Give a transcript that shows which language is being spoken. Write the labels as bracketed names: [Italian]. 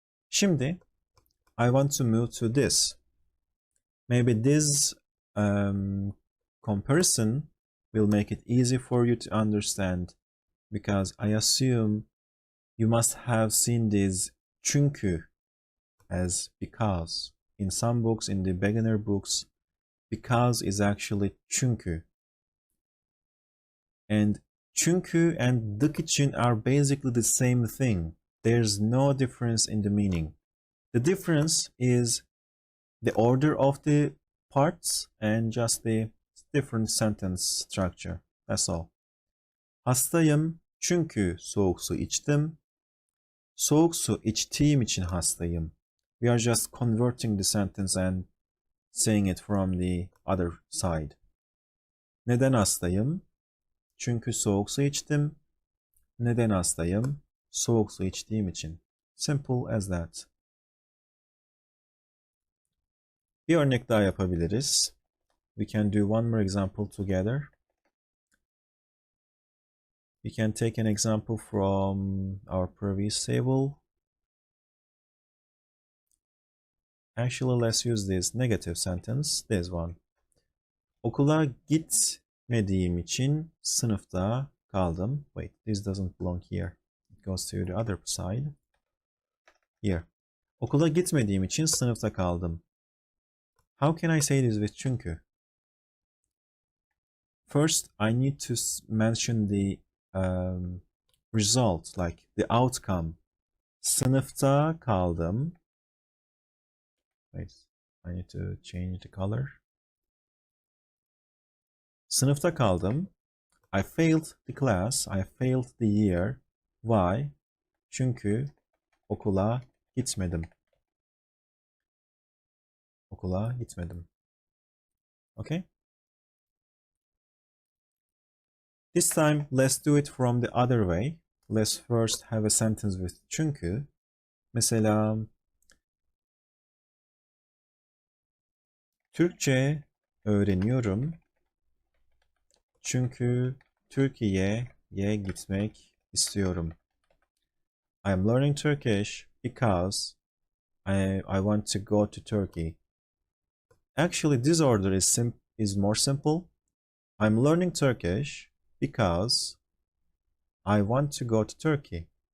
[Turkish] Şimdi, [English] I want to move to this. Maybe this comparison will make it easy for you to understand, because I assume you must have seen this çünkü as because. In some books, in the beginner books, because is actually çünkü. And çünkü and dık için are basically the same thing. There's no difference in the meaning. The difference is the order of the parts and just the different sentence structure. That's all. [Turkish] Hastayım çünkü soğuk su içtim. Soğuk su içtiğim için hastayım. [English] We are just converting the sentence and saying it from the other side. [Turkish] Neden hastayım? Çünkü soğuk su içtim. Neden hastayım? Soğuk su içtiğim için. [English] Simple as that. [Turkish] Bir örnek daha yapabiliriz. [English] We can do one more example together. We can take an example from our previous table. Actually, let's use this negative sentence, this one. [Turkish] Okula gitmediğim için sınıfta kaldım. [English] Wait, this doesn't belong here. It goes to the other side. Here. [Turkish] Okula gitmediğim için sınıfta kaldım. [English] How can I say this with çünkü? First, I need to mention the result, like the outcome. [Turkish] Sınıfta kaldım. [English] Wait, I need to change the color. [Turkish] Sınıfta kaldım. [English] I failed the class. I failed the year. Why? [Turkish] Çünkü okula gitmedim. Okula gitmedim. Okay? [English] This time, let's do it from the other way. Let's first have a sentence with çünkü. [Turkish] Mesela, Türkçe öğreniyorum. Çünkü Türkiye'ye gitmek istiyorum. [English] I am learning Turkish because I want to go to Turkey. Actually, this order is more simple. I'm learning Turkish because I want to go to Turkey.